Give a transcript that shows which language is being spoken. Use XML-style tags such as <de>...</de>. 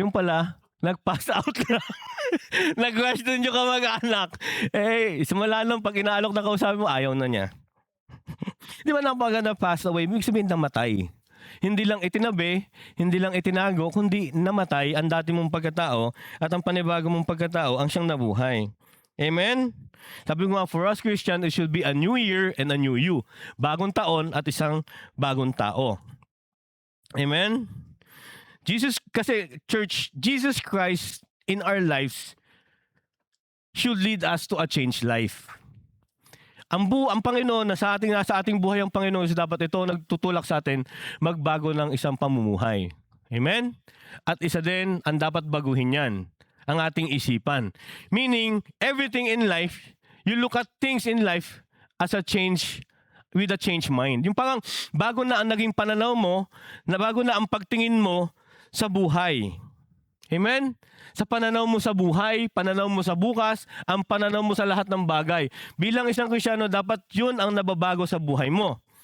<tl>Yung pala, nag-pass out na. Nag-rush dun yung kamag-anak. Simula nung pag inaalok na kausap mo, ayaw na niya. Di ba napaganda</tl> <en>passed away?</en> <tl>Ibig sabihin namatay. Hindi lang itinabi, hindi lang itinago, kundi namatay ang dati mong pagkatao at ang panibago mong pagkatao ang siyang nabuhay. Amen? Sabi ko nga,</tl> <en>for us Christian, it should be a new year and a new you.</en> <tl>Bagong taon at isang bagong tao. Amen? Kasi</tl> <en>church, Jesus Christ in our lives should lead us to a changed life.</en> <tl>Ang Panginoon na sa ating buhay ang Panginoon is dapat ito nagtutulak sa atin magbago ng isang pamumuhay. Amen? At isa din ang dapat baguhin yan, ang ating isipan.</tl> <en>Meaning, everything in life, you look at things in life as a change, with a changed mind.</en> <tl>Yung parang bago na ang naging pananaw mo, na bago na ang pagtingin mo sa buhay.</tl> <en>Amen?</en> <tl>Sa pananaw mo sa buhay, pananaw mo sa bukas, ang pananaw mo sa lahat ng bagay. Bilang isang Kristiyano, dapat yun ang nababago sa buhay mo.</tl>